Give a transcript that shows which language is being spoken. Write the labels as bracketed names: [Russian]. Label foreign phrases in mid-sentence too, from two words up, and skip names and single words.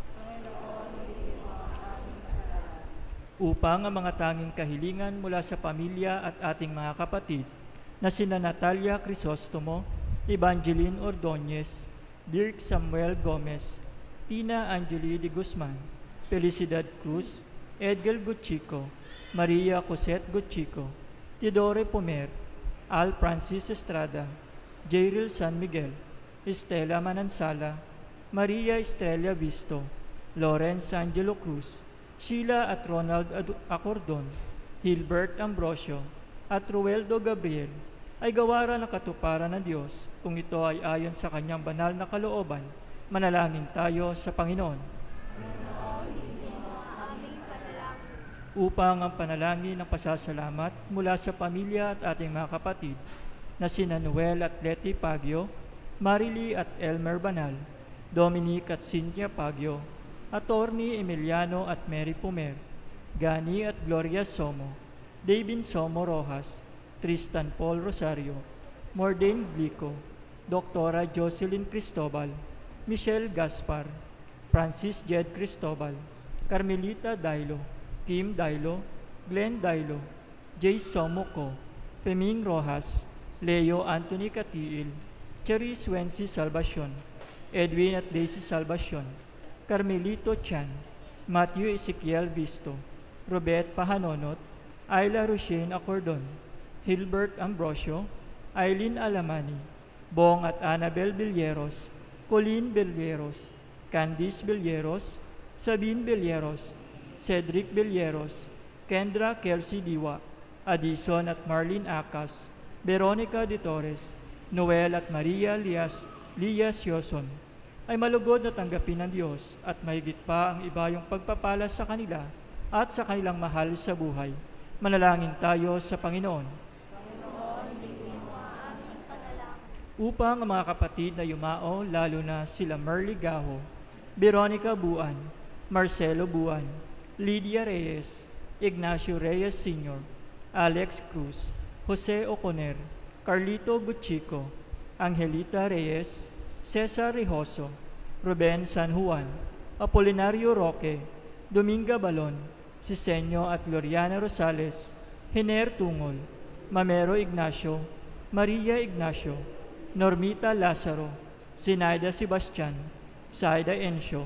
[Filipino] Upang ang mga tanging kahilingan mula sa pamilya at ating mga kapatid na sina Natalia Crisostomo, Evangeline Ordonez, Dirk Samuel Gomez, Tina Angeli de Guzman, Felicidad Cruz, Edgar Gutchico, Maria Cosette Gutchico, Teodore Pomer, Al Francis Estrada, Jairil San Miguel, Estela Manansala, Maria Estrella Visto, Lawrence Angelo Cruz, Sheila at Ronald Acordon, Hilbert Ambrosio, at Rueldo Gabriel ay gawaran ng katuparan ng Diyos kung ito ay ayon sa kanyang banal na kalooban. Manalangin tayo sa Panginoon. Upang ang panalangin ng pasasalamat mula sa pamilya at ating mga kapatid na sina Noel at Letty Pagyo, Marily at Elmer Banal, Dominic at Cynthia Pagyo, Attorney Emiliano at Mary Pumer, Gani at Gloria Somo, David Somo Rojas, Tristan Paul Rosario, Mordane Blico, Dr. Jocelyn Cristobal, Michelle Gaspar, Francis Jed Cristobal, Carmelita Dailo, Kim Dailo, Glenn Dailo, Jay Somoco, Feming Rojas, Leo Anthony Catiil, Cherise Wency Salvacion, Edwin at Daisy Salvacion, Carmelito Chan, Matthew Ezekiel Visto, Robert Pahanonot, Ayla Rushen Acordon, Hilbert Ambrosio, Eileen Alamani, Bong at Annabel Villeros, Colleen Villeros, Candice Villeros, Sabine Villeros, Cedric Villeros, Kendra Kelsey Diwa, Addison at Marlene Acas, Veronica de Torres, Noel at Maria Lias Yoson, ay malugod na tanggapin ng Diyos at mahigit pa ang iba yung pagpapala sa kanila at sa kanilang mahal sa buhay. Manalangin tayo sa Panginoon. Upang ang mga kapatid na yumao, lalo na sila Merly Gaho, Veronica Buan, Marcelo Buan, Lydia Reyes, Ignacio Reyes Sr., Alex Cruz, Jose Oconer, Carlito Guchico, Angelita Reyes, Cesar Rijoso, Ruben San Juan, Apolinario Roque, Dominga Balon, Sisenyo at Gloriana Rosales, Hiner Tungol, Mamero Ignacio, Maria Ignacio, Normita Lazaro, Sinaida Sebastian, Saida Encio,